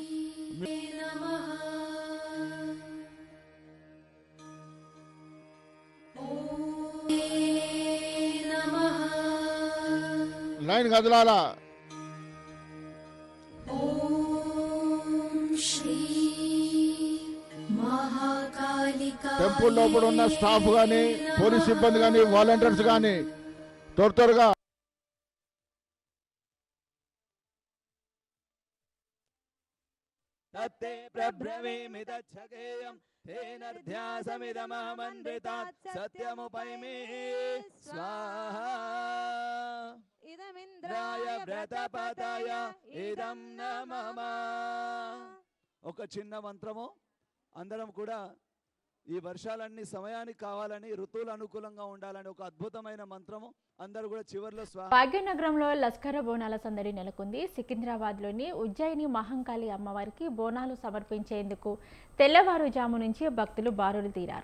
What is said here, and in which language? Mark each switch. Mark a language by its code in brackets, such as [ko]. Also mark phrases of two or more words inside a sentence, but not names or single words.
[te] లైన్ కదలాల. టెంపుల్ లోపల ఉన్న స్టాఫ్ గాని, పోలీస్ సిబ్బంది గాని, వాలంటీర్స్ గాని త్వరగా [sa] तत्ते प्रब्रवीमि तच्छकेयं तेनर्ध्यासमिदमहमन्वितात् सत्यमुपैमि स्वाहा इदमिन्द्राय व्रतपतय इदं नमः. [te] ఒక చిన్న మంత్రము అందరం కూడా ఈ వర్షాలన్నీ సమయానికి కావాలని, ఋతువులు అనుకూలంగా ఉండాలని ఒక అద్భుతమైన మంత్రము అందరూ కూడా చివర్లో భాగ్యనగరంలో లస్కర్ బోనాల సందడి నెలకొంది. సికింద్రాబాద్లోని ఉజ్జయిని మహంకాళి అమ్మవారికి బోనాలు సమర్పించేందుకు తెల్లవారుజాము నుంచి భక్తులు బారులు తీరారు.